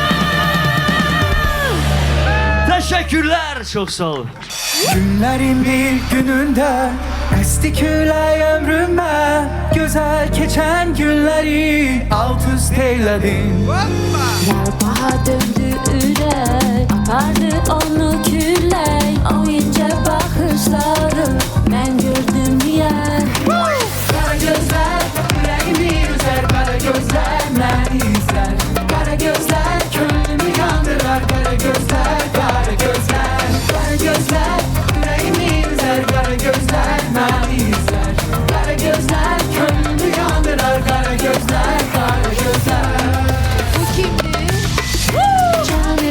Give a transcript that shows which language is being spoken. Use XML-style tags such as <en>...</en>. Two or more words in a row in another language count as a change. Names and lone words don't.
<tr>Teşekkürler, çok sağ olun. Günlerin bir gününde esti külək ömrüme. Güzel geçen günleri alt üst eyledin.</tr> <az>Yarpağa döndü ürək, apardı onu küllək. O incə baxışları mən gördüm yer.</az> <tr>Kara gözler yüreğimi üzer, kara gözler beni izler. Kara gözler könlümü yandırar, kara gözler, kara gözler. Kara gözler yüreğimi üzer, kara gözler beni izler. Kara gözler könlümü yandırar, kara gözler, kara gözler. Bu kimdir?</tr>